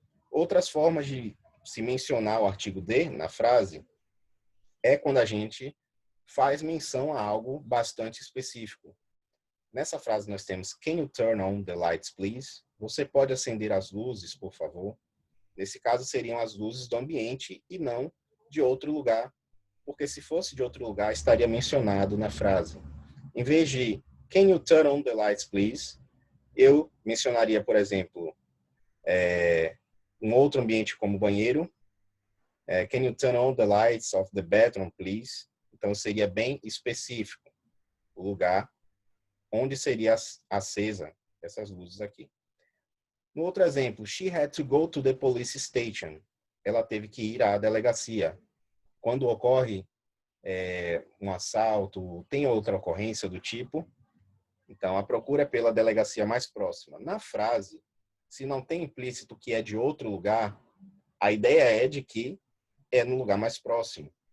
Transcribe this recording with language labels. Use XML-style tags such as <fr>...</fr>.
<pt>Outras formas de se mencionar o artigo de na frase é quando a gente faz menção a algo bastante específico. Nessa frase nós temos</pt> <en>Can you turn on the lights, please?</en> <pt>Você pode acender as luzes, por favor? Nesse caso seriam as luzes do ambiente e não de outro lugar, porque se fosse de outro lugar estaria mencionado na frase. Em vez de</pt> <en>Can you turn on the lights, please?</en> <pt>Eu mencionaria, por exemplo, um outro ambiente como banheiro.</pt> <en>Can you turn on the lights of the bedroom, please?</en> <pt>Então seria bem específico o lugar onde seria acesa essas luzes aqui. No outro exemplo,</pt> <en>she had to go to the police station.</en> <pt>Ela teve que ir à delegacia. Quando ocorre um assalto, tem outra ocorrência do tipo, então a procura é pela delegacia mais próxima. Na frase, se não tem implícito que é de outro lugar, a ideia é de que é no lugar mais próximo.</pt>